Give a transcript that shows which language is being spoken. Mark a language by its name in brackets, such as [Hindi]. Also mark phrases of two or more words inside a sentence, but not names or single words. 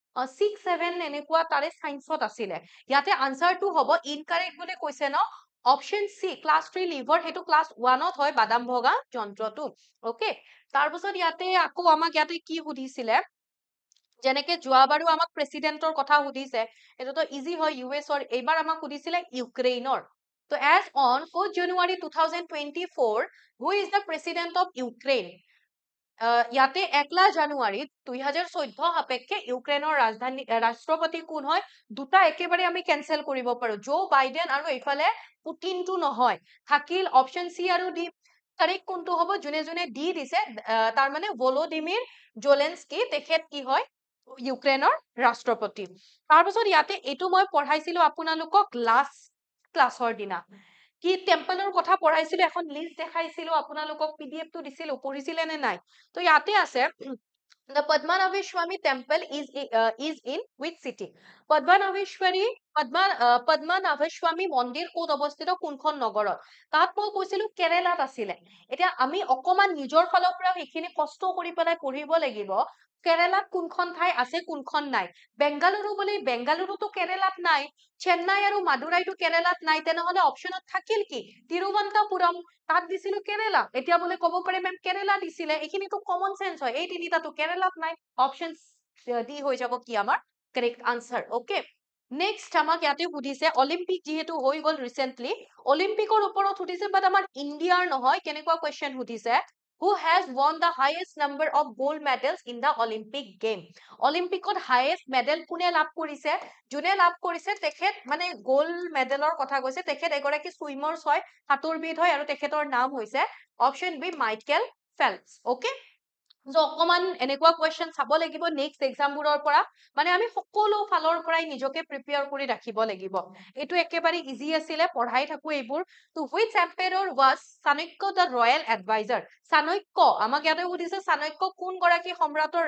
[Assamese] 6-7 এনেকুৱা তাৰে সাইন্সত আছিলে ইয়াতে আনসাৰটো হ'ব ইনকাৰেক্ট বুলি কৈছে ন [English] option C class 3 lever [Assamese] সেইটো ক্লাছ 1ত হয় বাদাম ভগা যন্ত্ৰটো ওকে তাৰপিছত ইয়াতে আকৌ আমাক ইয়াতে কি সুধিছিলে যেনেকে যোৱাবাৰো আমাক প্ৰেসিডেন্টৰ কথা সুধিছে এটোতো ইজি হয় ইউএছৰ এইবাৰ আমাক সুধিছিলে ইউক্ৰেইনৰ তো [English] as on 4 January 2024 who is the president of Ukraine [Assamese] ইয়াতে 1 জানুৱাৰীত 2014 সাপেক্ষে ইউক্ৰেইনৰ ৰাষ্ট্ৰপতি কোন হয় দুটা একেবাৰে আমি কেনসেল কৰিব পাৰো জো বাইডেন আৰু এইফালে পুটিনটো নহয় থাকিল [English] option C [Assamese] আৰু ডি কাৰেক্ট কোনটো হ'ব যোনে যোনে ডি দিছে তাৰ মানে ভলোদিমিৰ জেলেনস্কি তেখেত কি হয় ইউক্ৰেইনৰ ৰাষ্ট্ৰপতি তাৰপিছত ইয়াতে এইটো মই পঢ়াইছিলো আপোনালোকক [English] last class [Assamese] দিনা কি টেম্পলৰ কথা পঢ়াইছিলো এখন লিষ্ট দেখাইছিলো আপোনালোকক পিডিএফটো দিছিলো পঢ়িছিলে নে নাই তো ইয়াতে আছে [English] The Padmanabheswari temple is in which city? [Assamese] Padmanabheswari মন্দিৰ ক'ত অৱস্থিত কোনখন নগৰত তাত মই কৈছিলো কেৰেলাত আছিলে এতিয়া আমি অকমান নিজৰ ফালৰ পৰা সেইখিনি কষ্ট কৰি পেলাই পঢ়িব লাগিব কেৰেলাত কোনখন ঠাই আছে কোনখন নাই বেংগালুৰু বুলি বেংগালুৰুটো কেৰেলাত নাই চেন্নাই আৰু মাদুৰাইটো কেৰেলাত নাই তেনেহলে অপশ্যনত থাকিল কি তিৰুৱন্তপুৰম তাত দিছিলো কেৰেলা এতিয়া বোলে ক'ব পাৰে মেম কেৰেলা দিছিলে এইখিনিটো [English] common sense [Assamese] হয় এই তিনিটাটো কেৰেলাত নাই [English] option D [Assamese] হৈ যাব কি আমাৰ [English] correct answer okay next [Assamese] আমাক ইয়াতে সুধিছে অলিম্পিক যেহেতু হৈ গল ৰিসেন্টলি অলিম্পিকৰ ওপৰত সুধিছে বাট আমাৰ ইণ্ডিয়াৰ নহয় কেনেকুৱা কুৱেশ্যন সুধিছে [English] who has won the highest number of gold medals in the Olympic game [Assamese] অলিম্পিকত [English] highest medal [Assamese] কোনে লাভ কৰিছে যোনে লাভ কৰিছে তেখেত মানে [English] gold medal [Assamese] কথা কৈছে তেখেত এগৰাকী সুইমাৰ্ছ হয় সাঁতোৰবিদ হয় আৰু তেখেতৰ নাম হৈছে [English] option B [Assamese] মাইকেল ফেল্পছ ওকে অকমান এনেকুৱা কুৱেশ্যন চাব লাগিব নেক্সট এক্সামবোৰৰ পৰা মানে আমি সকলো ফালৰ পৰাই নিজকে প্ৰিপেয়াৰ কৰি ৰাখিব লাগিব এইটো একেবাৰে ইজি আছিলে পঢ়াই থাকো এইবোৰ তো [English] which empire was Chanakya the royal advisor [Assamese] চাণক্য আমাক ইয়াতে সুধিছে চাণক্য কোন গৰাকী সম্ৰাটৰ